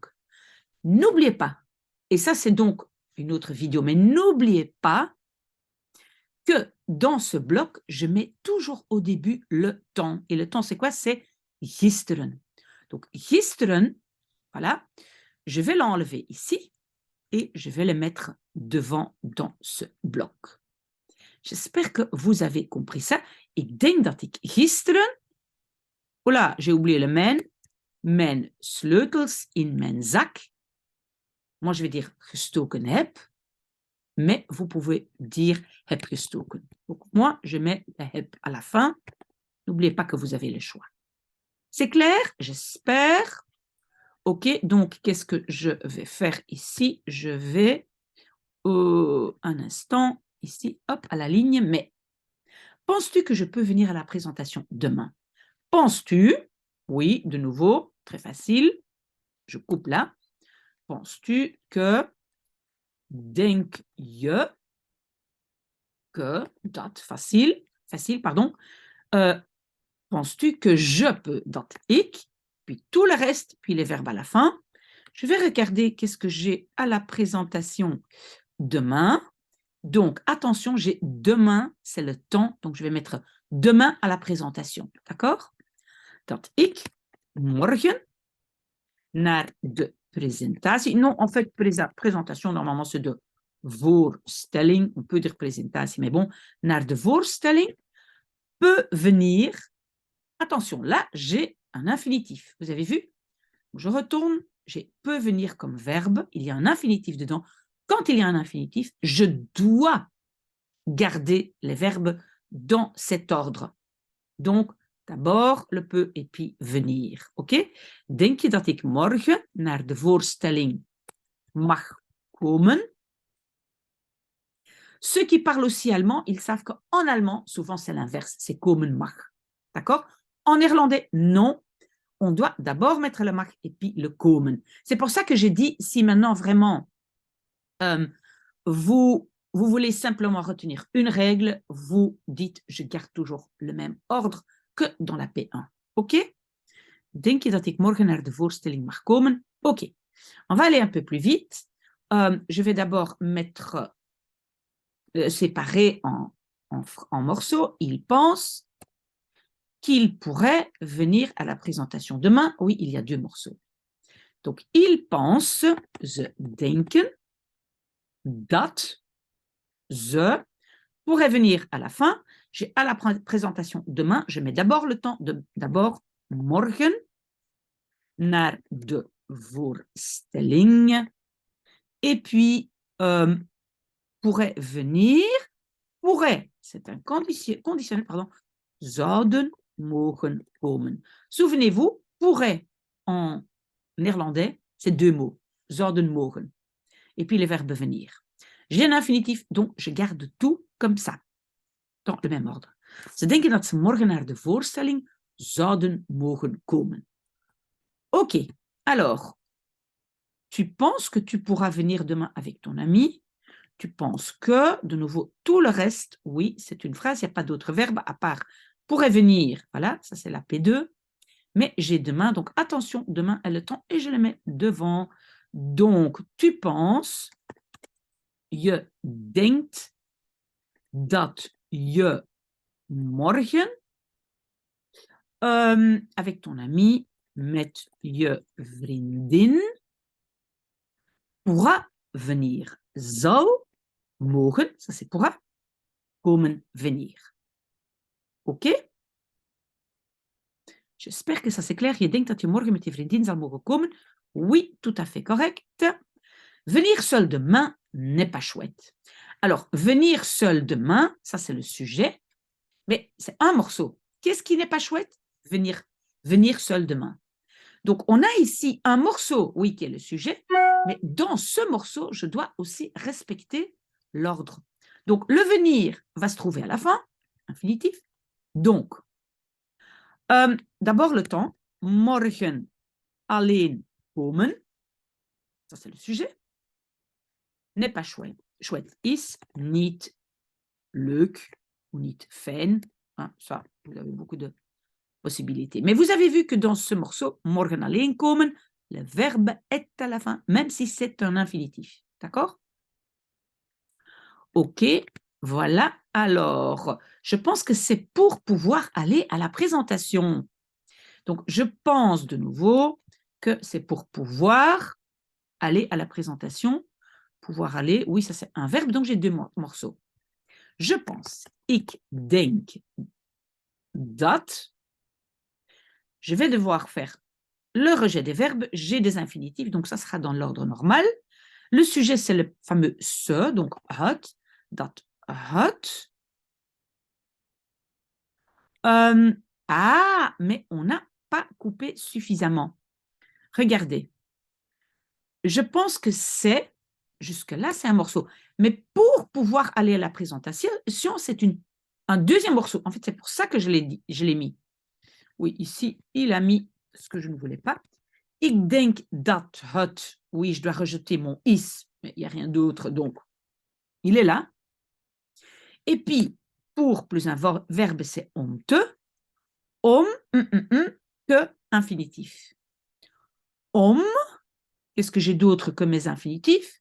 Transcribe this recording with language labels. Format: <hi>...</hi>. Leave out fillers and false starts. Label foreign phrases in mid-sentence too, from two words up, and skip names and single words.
<fr>N'oubliez pas, et ça c'est donc une autre vidéo, mais n'oubliez pas que dans ce bloc, je mets toujours au début le temps. Et le temps, c'est quoi? C'est gisteren. Donc, gisteren, voilà, je vais l'enlever ici et je vais le mettre devant dans ce bloc. J'espère que vous avez compris ça.</fr> <nl>Ik denk dat ik gisteren,</nl> <fr>voilà, j'ai oublié le</fr> <nl>mijn sleutels in mijn zak.</nl> <fr>Moi, je vais dire</fr> <nl>gestoken heb,</nl> <fr>mais vous pouvez dire</fr> <nl>heb gestoken.</nl> <fr>Donc, moi, je mets le heb à la fin. N'oubliez pas que vous avez le choix. C'est clair? J'espère. Ok, donc, qu'est-ce que je vais faire ici? Je vais, un instant, ici, hop, à la ligne, mais penses-tu que je peux venir à la présentation demain? Penses-tu? Oui, de nouveau, très facile. Je coupe là. Penses-tu que,</fr> <nl>denk je,</nl> <fr>que, dat, facile, pardon. Penses-tu que je peux,</fr> <nl>dat ik,</nl> <fr>puis tout le reste, puis les verbes à la fin. Je vais regarder qu'est-ce que j'ai à la présentation demain. Donc, attention, j'ai demain, c'est le temps, donc je vais mettre demain à la présentation, d'accord?</fr> <nl>Dat ik morgen naar de presentatie.</nl> <fr>Non, en fait, présentation, normalement, c'est</fr> <nl>de voorstelling.</nl> <fr>On peut dire présentation, mais bon,</fr> <nl>naar de voorstelling</nl> <fr>peut venir. Attention, là, j'ai un infinitif. Vous avez vu? Je retourne, j'ai peut venir comme verbe. Il y a un infinitif dedans. Quand il y a un infinitif, je dois garder les verbes dans cet ordre. Donc, d'abord le peut et puis venir. Ok?</fr> <nl>Denk je dat ik morgen naar de voorstelling mag komen?</nl> <fr>Ceux qui parlent aussi allemand, ils savent qu'en allemand, souvent c'est l'inverse, c'est</fr> <nl>komen mag.</nl> <fr>D'accord? En néerlandais, non. On doit d'abord mettre la marque et puis le komen. C'est pour ça que j'ai dit, si maintenant vraiment vous voulez simplement retenir une règle, vous dites, je garde toujours le même ordre que dans la P1. OK?</fr> <nl>Denk je dat ik morgen naar de voorstelling mag komen?</nl> <fr>OK. On va aller un peu plus vite. Je vais d'abord mettre séparé en morceaux. Il pense qu'il pourrait venir à la présentation demain. Oui, il y a 2 morceaux. Donc, il pense,</fr> <nl>ze denken, dat ze</nl> <fr>pourrait venir à la fin. J'ai à la présentation demain, je mets d'abord le temps de d'abord</fr> <nl>morgen naar de voorstelling.</nl> <fr>Et puis, pourrait venir, pourrait, c'est un conditionnel, pardon,</fr> <nl>zouden mogen komen.</nl> <fr>Souvenez-vous, pourrait en néerlandais, c'est 2 mots,</fr> <nl>zouden mogen.</nl> <fr>Et puis le verbe venir. J'ai un infinitif, donc je garde tout comme ça, dans le même ordre. Ze denken dat ze morgen naar de voorstelling zouden mogen komen. Ok, alors, tu penses que tu pourras venir demain avec ton ami. Tu penses que, de nouveau, tout le reste, oui, c'est une phrase, il n'y a pas d'autre verbe à part pourrait venir. Voilà, ça c'est la P2. Mais j'ai demain, donc attention, demain est le temps et je le mets devant. Donc, tu penses,</fr> <nl>je denkt dat je morgen</nl> <fr>avec ton ami,</fr> <nl>met je vriendin,</nl> <fr>pourra venir.</fr> <nl>Zal mogen,</nl> <fr>ça c'est pourra, komen venir. Ok? J'espère que ça c'est clair. Je denkt dat je morgen met je vriendin zal mogen komen. Oui, tout à fait correct. Venir seul demain n'est pas chouette. Alors, venir seul demain, ça c'est le sujet, mais c'est un morceau. Qu'est-ce qui n'est pas chouette? Venir seul demain. Donc, on a ici un morceau, oui, qui est le sujet, mais dans ce morceau, je dois aussi respecter l'ordre. Donc, le venir va se trouver à la fin, infinitif. Donc, d'abord le temps,</fr> <nl>morgen alleen komen,</nl> <fr>ça c'est le sujet, n'est pas chouette.</fr> <nl>Chouette is niet leuk ou niet fijn.</nl> <fr>Hein, ça, vous avez beaucoup de possibilités. Mais vous avez vu que dans ce morceau,</fr> <nl>morgen alleen komen,</nl> <fr>le verbe est à la fin, même si c'est un infinitif. D'accord? Ok, voilà. Alors, je pense que c'est pour pouvoir aller à la présentation. Donc, je pense de nouveau que c'est pour pouvoir aller à la présentation. Pouvoir aller, oui, ça c'est un verbe, donc j'ai 2 morceaux. Je pense,</fr> <nl>ik denk dat.</nl> <fr>Je vais devoir faire le rejet des verbes, j'ai des infinitifs, donc ça sera dans l'ordre normal. Le sujet, c'est le fameux se, donc het,</fr> <nl>dat het.</nl> <fr>Mais on n'a pas coupé suffisamment. Regardez. Je pense que c'est, jusque-là, c'est un morceau. Mais pour pouvoir aller à la présentation, c'est un deuxième morceau. En fait, c'est pour ça que je l'ai mis. Oui, ici, il a mis ce que je ne voulais pas.</fr> <nl>Ik denk dat het.</nl> <fr>Oui, je dois rejeter mon is, mais il n'y a rien d'autre, donc il est là. Et puis, pour plus un verbe, c'est</fr> <nl>om te.</nl> <fr>Om, que infinitif. Om, qu'est-ce que j'ai d'autre que mes infinitifs?</fr>